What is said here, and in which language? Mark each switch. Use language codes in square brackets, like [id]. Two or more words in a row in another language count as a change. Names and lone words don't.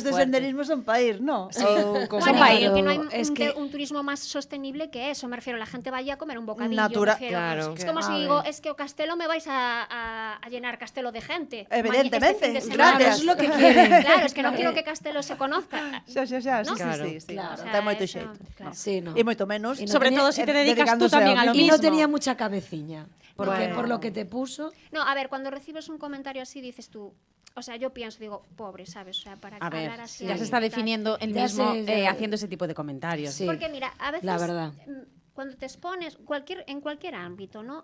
[es] rutas de fuerte. senderismo son para ir, ¿no? Sí. O como- Son Bueno, para pero ir. que no hay Es un, que- un turismo más sostenible que eso, me refiero, la gente vaya a comer un bocadillo, Natura- me refiero. Claro. Es como A si ver. digo, es que o Castelo me vais a llenar Castelo de gente. Evidentemente, este fin de semana. Claro, gracias. eso es lo que quieren. Claro, es que no quiero que Castelo se conozca. Xa, sí, ¿No? Claro. sí, sí. Claro. O sea, O sea, [gl] ten moito [es] eso, [gl] xeito. [es] claro. Sí, no. [gl] E moito menos. [es] Y no Sobre tenía- todo si te dedicas tú dedicándose también a lo Y mismo. no tenía mucha cabeciña. Porque Bueno. por lo que te puso. No, a ver, cuando recibes un comentario así dices tú, o sea, yo pienso, digo, pobre, ¿sabes? O sea, para A ver, hablar así. ya se alguien está y tal. definiendo él Ya mismo sé, ya. haciendo ese tipo de comentarios. Sí. Porque mira, a veces La verdad. Cuando te expones en cualquier ámbito, ¿no?